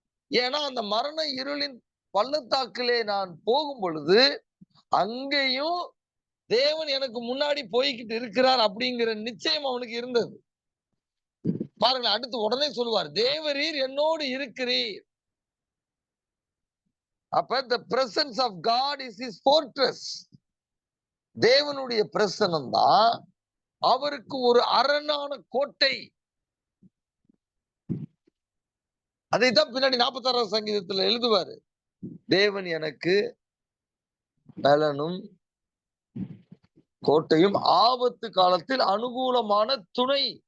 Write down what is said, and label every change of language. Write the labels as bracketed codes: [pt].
[ta] ஏன்னா அந்த மரண இருளின் பள்ளத்தாக்கிலே நான் போகும் பொழுது அங்கேயும் தேவன் எனக்கு முன்னாடி போய்கிட்டு இருக்கிறார் அப்படிங்கிற நிச்சயம் அவனுக்கு இருந்தது. பாருங்க, அடுத்து உடனே சொல்லுவார், தேவரீர் என்னோடு இருக்கிறீர். [en] அப்ப the presence of God is his fortress. [ta] தேவனுடைய பிரசன்னம் தான் அவருக்கு ஒரு அரணான கோட்டை. அதைத்தான் பின்னாடி 46வது சங்கீதத்துல எழுதுவாரு, தேவன் எனக்கு பலனும் கோட்டையும் ஆபத்து காலத்தில் அனுகூலமான துணை.